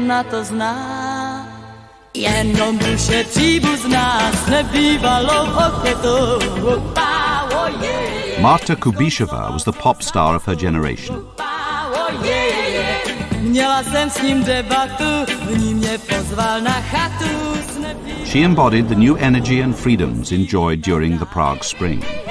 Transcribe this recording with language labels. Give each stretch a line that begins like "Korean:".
Czech: To zná, jenom duše příbuzná s nebývalou ochotou.
English: Marta Kubisheva was the pop star of her generation.
Czech: Měla jsem s ním debatu, v ní mě pozval na chatu.
English: She embodied the new energy and freedoms enjoyed during the Prague Spring.